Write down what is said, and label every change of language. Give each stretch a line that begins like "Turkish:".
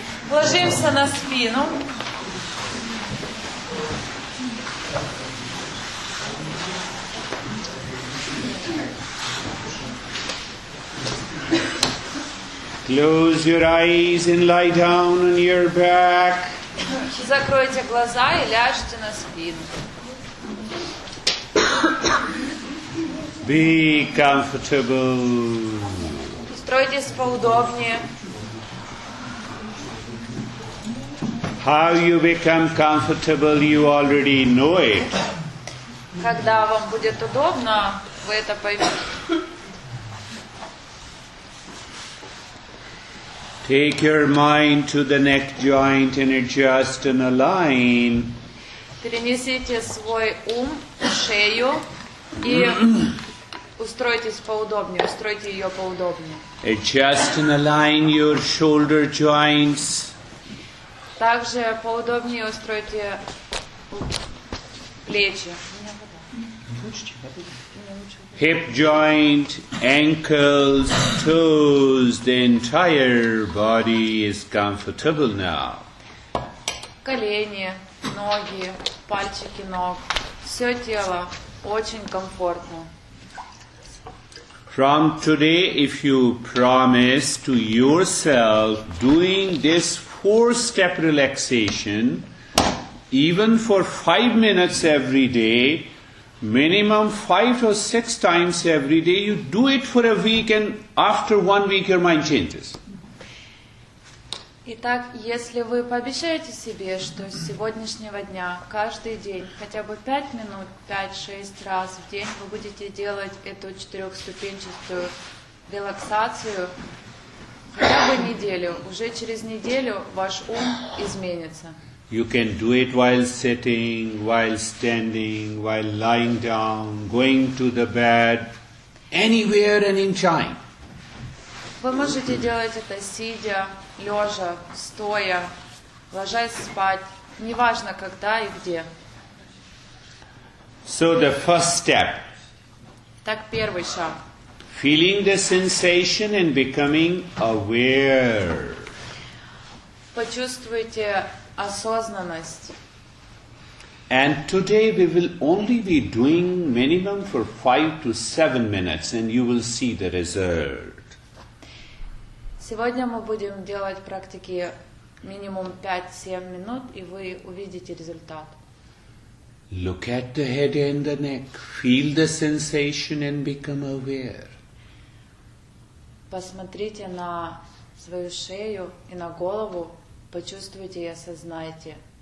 Russian: Ложимся на спину.
English: Close your eyes and lie down on your back.
Russian: Закройте глаза и ляжьте на спину.
English: Be comfortable.
Russian: Устройтесь поудобнее.
English: How you become comfortable, you already know it.
Russian: Когда вам будет удобно, вы это поймете.
English: Take your mind to the neck joint and adjust and align.
Russian: Перенесите свой ум в шею и устройтесь поудобнее, устройте ее поудобнее.
English: Adjust and align your shoulder joints.
Russian: Также поудобнее устройте плечи.
English: Hip joint, ankles, toes, the entire body is comfortable now.
Russian: Колени, ноги, пальчики ног. Все тело очень комфортно.
English: From today, if you promise to yourself doing this 4-step relaxation, even for 5 minutes every day, minimum 5 or 6 times every day, you do it for a week, and after 1 week your mind changes.
Russian: Итак, если вы пообещаете себе, что с сегодняшнего дня каждый день хотя бы 5 минут, 5-6 раз в день вы будете делать эту 4-ступенчатую релаксацию, хотя бы неделю, уже через неделю ваш ум изменится.
English: You can do it while sitting, while standing, while lying down, going to the bed, anywhere and in time.
Russian: Вы можете делать это сидя, лежа, стоя, ложась спать, неважно когда и где.
English: So the first step,
Russian: Так, первый шаг.
English: feeling the sensation and becoming aware.
Russian: Почувствуйте осознанность.
English: And today we will only be doing minimum for 5 to 7 minutes, and you will see the result.
Russian: Сегодня мы будем делать практики минимум 5-7 минут, и вы увидите результат.
English: Look at the head and the neck. Feel the sensation and become aware.
Russian: Посмотрите на свою шею и на голову, почувствуйте и осознайте.